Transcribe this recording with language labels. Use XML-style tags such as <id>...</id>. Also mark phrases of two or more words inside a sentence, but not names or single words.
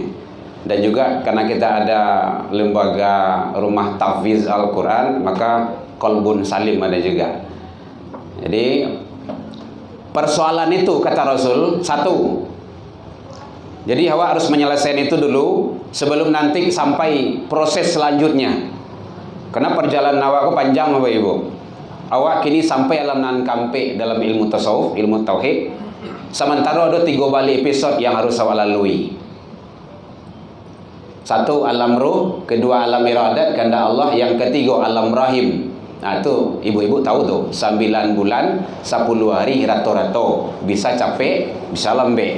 <id>Dan juga karena kita ada lembaga rumah tahfiz Al-Quran, maka Kolbun Salim ada juga. Jadi persoalan itu kata Rasul, satu. Jadi awak harus menyelesaikan itu dulu sebelum nanti sampai proses selanjutnya. Karena perjalanan awak panjang Bapak Ibu. Awak kini sampai alam nan kampe dalam ilmu tasawuf, ilmu tauhid. Sementara ada 3 balik episode yang harus awak lalui. 1 alam ruh, 2 alam iradat kehendak Allah, yang 3 alam rahim. Nah itu ibu-ibu tahu tuh, 9 bulan 10 hari rato-rato, bisa capek, bisa lembek.</id>